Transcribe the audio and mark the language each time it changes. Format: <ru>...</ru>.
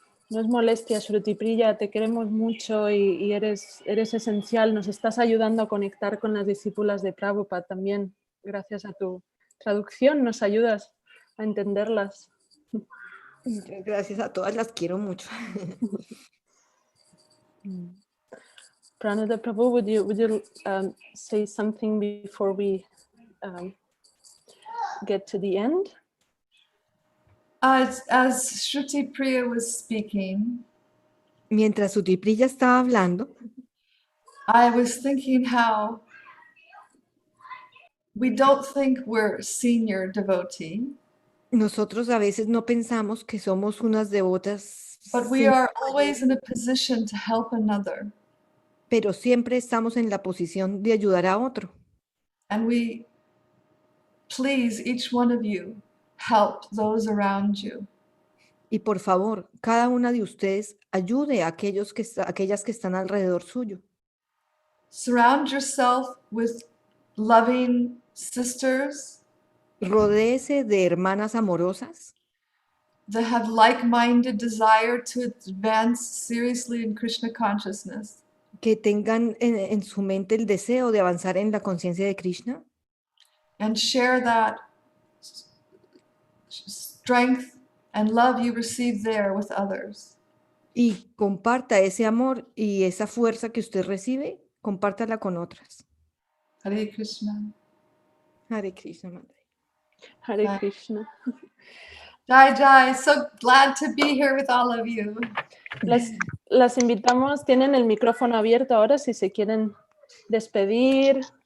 <es>No es molestia, Shruti Priya, te queremos mucho y eres esencial. Nos estás ayudando a conectar con las discípulas de Prabhupada también. Gracias a tu traducción nos ayudas a entenderlas. Muchas gracias a todas, las quiero mucho.</es> <en>Pranada Prabhu, would you say something before we get to the end? As Shruti Priya was speaking,</en> <es>Mientras Sutripriya estaba hablando,</es> <en>I was thinking how we don't think we're senior devotee,</en> <es>nosotros a veces no pensamos que somos unas devotas,</es> <en>but we are always in a position to help another.</en> <es>pero siempre estamos en la posición de ayudar a otro.</es> <en>And we, please, each one of you, help those around you.</en> <es>Y por favor, cada una de ustedes ayude a aquellas que están alrededor suyo.</es> <en>Surround yourself with loving sisters</en> <es>Rodéese de hermanas amorosas</es> <en>that have like-minded desire to advance seriously in Krishna consciousness.</en> <es>que tengan en su mente el deseo de avanzar en la conciencia de Krishna</es> <en>And share that strength and love you receive there with others.</en> <es>y comparta ese amor y esa fuerza que usted recibe, compártala con otras. Hare Krishna. Hare Krishna, Madre. Hare</es> <en>Bye. Krishna. Jai Jai, so glad to be here with all of you.</en> <es>Las invitamos, tienen el micrófono abierto ahora si se quieren despedir.</es>